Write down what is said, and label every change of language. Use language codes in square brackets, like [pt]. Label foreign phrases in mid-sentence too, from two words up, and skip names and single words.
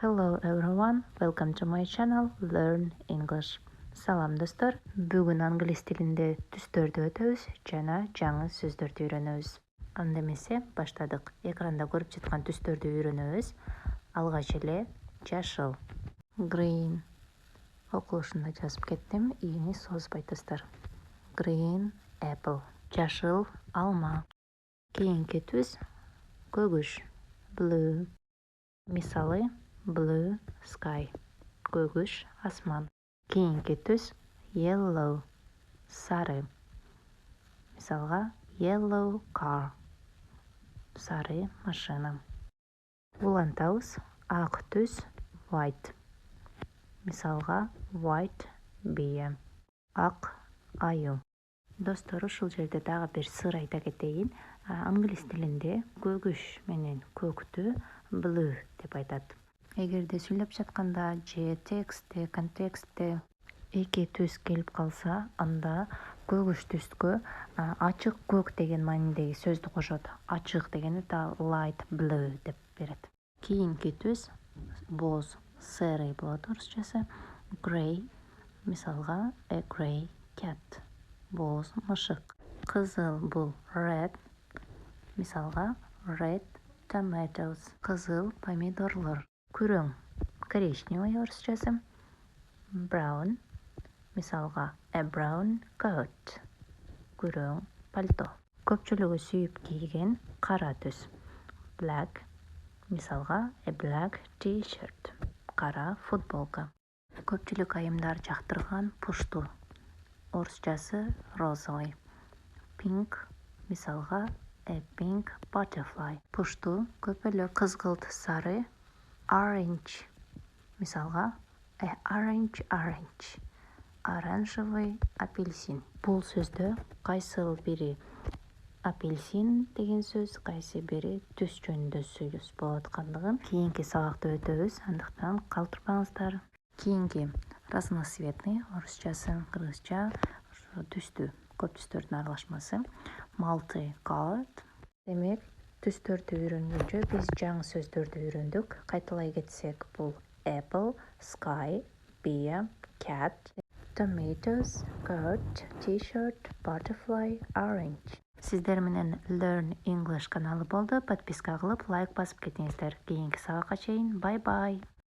[en] Hello everyone, welcome to my channel Learn English. [ky] Салам достор, бүгін англис тілінде түстөрдү өтөбүз жана жаңы сөздөрдү үйрөнөбүз. Анда эмесе баштадык. Экранда көрүп жаткан түстөрдү үйрөнөбүз. Алгач эле жашыл, green окулушунда жазып кеттим, ийини созбой достор. [en] Green apple, [ky] жашыл алма. Кийинки түс көгүш, blue. Мисалы [en] blue sky, [ky] көгүш асман. Кийинки түс yellow, сары. [en] Мисалга yellow car, [ky] сары машина. Улантабыз ак түс white. Мисалга white бие, ак аю. Достор, ушул жерде дагы бир сыр айта кетейин. Англис тилинде көгүш менен көктү blue деп айтат. Эгерде сүйлөп жатканда же текстте, контекстте эки түс келип калса, анда көгүш түскө ачык көк деген маанидеги сөздү кошот. Ачык дегени да [en] light blue [ky] деп берет. Кийинки түс боз, серый болот орусчасы. [en] Grey, мисалга a grey cat, [ky] боз мышык. Кызыл бул red, мисалга [en] red tomatoes, [ky] кызыл помидорлор. Күрөң, коричневый орусчасы. [en] Brown, мисалга a brown coat, [ky] күрөң пальто. Көпчүлүгү сүйүп кийген кара түс black, мисалга [en] a black t-shirt, [ky] кара футболка. Көпчүлүк айымдар жактырган пушту орусчасы розовый. [en] Pink, мисалга a pink butterfly, [ky] пушту көпөлө кызгылт сары orange, мисалга [en] a orange, [ru] оранжевый апельсин. [ky] Бул сөздө кайсыл бири апельсин деген сөз, кайсы бири түс жөнүндө сөз болуп аткандыгын кийинки сабакта өтөбүз, андыктан калтырбаңыздар. Кийинки разноцветный орусчасы, кыргызча түстүү, көп түстөрдүн аралашмасы multicolored. Демек, түстөрдү үйрөнгөнчө биз жаңы сөздөрдү үйрөндүк. Кайталай кетсек, бул [en] apple, sky, бие, cat, tomatoes, coat, t-shirt, butterfly, orange. [ky] Сиздер менен Learn English каналы болду. Подписка кылып, лайк басып кетиңиздер. Кийинки сабакка чейин, [en] bye bye.